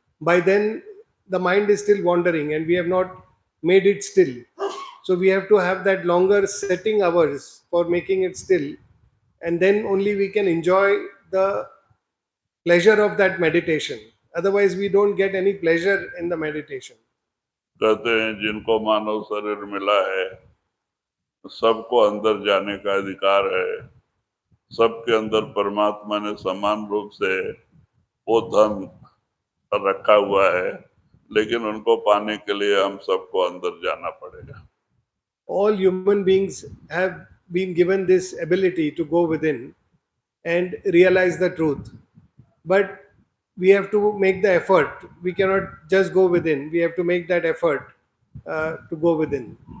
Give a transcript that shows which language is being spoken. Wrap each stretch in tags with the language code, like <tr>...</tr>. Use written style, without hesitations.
<en>By then, the mind is still wandering and we have not made it still. So we have to have that longer setting hours for making it still. And then only we can enjoy the pleasure of that meditation. Otherwise, we don't get any pleasure in the meditation.</en> <hi>कहते हैं जिनको मानव शरीर मिला है सबको अंदर जाने का अधिकार है, सबके अंदर परमात्मा ने समान रूप से वो धन रखा हुआ है, लेकिन उनको पाने के लिए हम सबको अंदर जाना पड़ेगा।</hi> <en>All human beings have been given this ability to go within and realize the truth. But we have to make the effort. We cannot just go within. We have to make that effort to go within.</en>